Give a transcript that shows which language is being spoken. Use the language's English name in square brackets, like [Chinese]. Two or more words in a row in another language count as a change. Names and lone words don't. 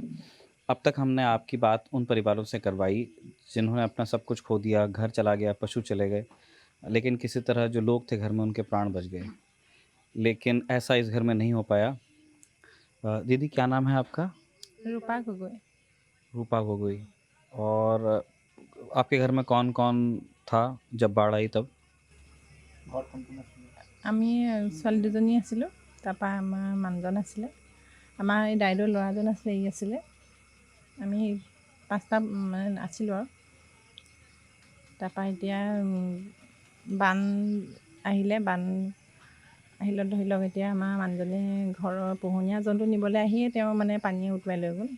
[Hindi] अब तक हमने आपकी बात उन परिवारों से करवाई जिन्होंने अपना सब कुछ खो दिया, घर चला गया, पशु चले गए, लेकिन किसी तरह जो लोग थे घर में उनके प्राण बच गए। लेकिन ऐसा इस घर में नहीं हो पाया। दीदी क्या नाम है आपका? रूपा गगৈ। रूपा गोगोई। और आपके घर में कौन कौन था जब बाढ़ आई तब? [Assamese] আমি ছোৱালী দুজনী আছিলোঁ, তাৰপৰা আমাৰ মানুহজন আছিলে, আমাৰ এই দাইদেউৰ ল'ৰাজন আছিলে, ই আছিলে, আমি পাঁচটা মানে আছিলোঁ আৰু। তাৰপৰা এতিয়া বান আহিলে ধৰি লওক এতিয়া আমাৰ মানুহজনে ঘৰৰ পোহনীয়া জন্তু নিবলৈ আহিয়ে তেওঁ মানে পানীয়ে উটুৱাই লৈ গ'ল।